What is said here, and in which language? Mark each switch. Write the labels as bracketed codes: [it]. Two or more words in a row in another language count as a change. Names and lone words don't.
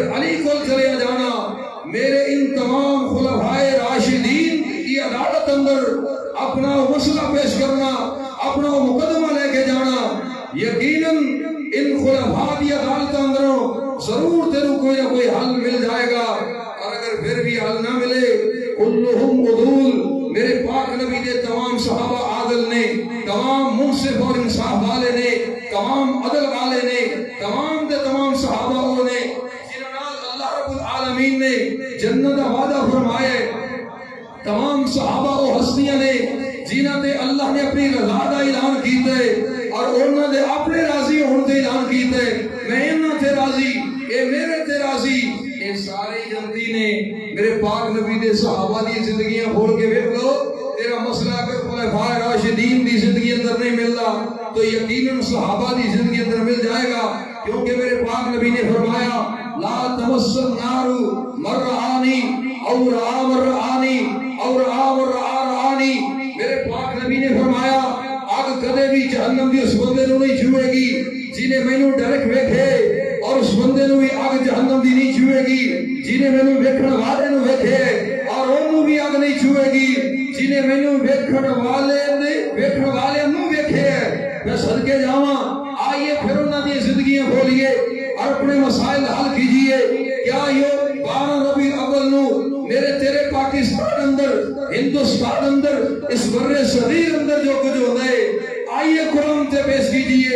[ur] علی کول چلے جانا میرے ان تمام خلفائے راشدین کی عدالت اندر اپنا مسئلہ پیش کرنا اپنا مقدمہ لے کے جانا یقیناً ان خلفاء کی عدالت اندروں ضرور تیرے کوئی نہ کوئی حل مل جائے گا اور اگر پھر بھی حل نہ ملے [ar] کلہم عدول [ur] میرے پاک نبی دے [pa] تمام صحابہ عادل نے، تمام منصف اور انصاف والے نے، تمام عدل والے نے، تمام دے تمام صحابہ وہ نے جنہاں نال اللہ رب العالمین نے جنت دا وعدہ فرمایا ہے، تمام صحابہ وہ ہستیاں نے جنہاں تے اللہ نے اپنی رضا دا اعلان کیتا ہے اور انہاں دے اپنے راضی ہون دے اعلان کیتا ہے، میں انہاں تے راضی، اے میرے تے راضی۔ اے سارے جنتی نے میرے پاک نبی دے صحابہ دی زندگیاں کھول کے دیکھ لو، تیرا مسئلہ اگر خلفائے راشدین دی زندگی اندر نہیں ملتا تو یقیناً صحابہ دی زندگی اندر مل جائے گا، کیونکہ میرے پاک نبی نے فرمایا [ar] لا تمس النار من رآنی او رآ من رآنی [pa] او رآ من رآنی۔ میرے پاک نبی نے فرمایا آگ کدے بھی جہنم دی اس بندے نو نہیں چھوئے گی جنہیں مینوں ڈائریکٹ ویکھے، اور اس بندے نو بھی آگ جہنم دی نہیں چھوئے گی جنہیں مینوں ویکھن والے نو ویکھے، اور انہوں بھی آگ نہیں چھوئے گی جنہیں مینوں ویکھن والے نو ویکھے۔ میں صدقے جاواں، آئیے پھر انہاں دی زندگیاں کھولیے اور اپنے مسائل حل کیجئے۔ [ur] کیا یہ 12 ربیع الاول نو میرے تیرے پاکستان اندر، ہندوستان اندر، اس بر صغیر اندر جو کچھ ہوتا ہے، آئیے قرآن تے پیش کیجئے،